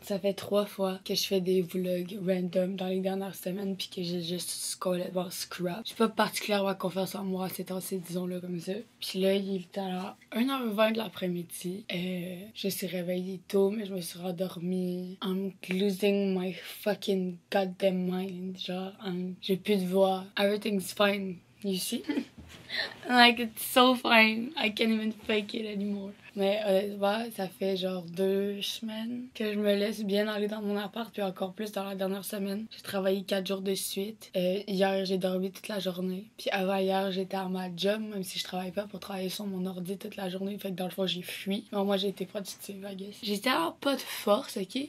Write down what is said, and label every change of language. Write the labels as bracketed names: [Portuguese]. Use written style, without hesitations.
[French] Ça fait 3 fois que je fais des vlogs random dans les dernières semaines puis que j'ai juste complètement scrap. J'ai pas particulièrement confiance en moi ces temps-ci, disons-le comme ça. Puis là, il est à 1h20 de l'après-midi. Je suis réveillée tôt, mais je me suis rendormie. [English] I'm losing my fucking goddamn mind. [French] Genre, j'ai plus de voix. [English] Everything's fine. You see? Like, it's so fine. I can't even fake it anymore. [French] Mais honnêtement, ça fait genre 2 semaines que je me laisse bien aller dans mon appart, puis encore plus dans la dernière semaine. J'ai travaillé 4 jours de suite. Hier, j'ai dormi toute la journée. Puis avant hier, j'étais à ma job, même si je travaille pas, pour travailler sur mon ordi toute la journée. Fait que dans le fond, j'ai fui. Mais moi, j'ai été productive, [English] I guess. [French] J'étais alors pas de force, ok?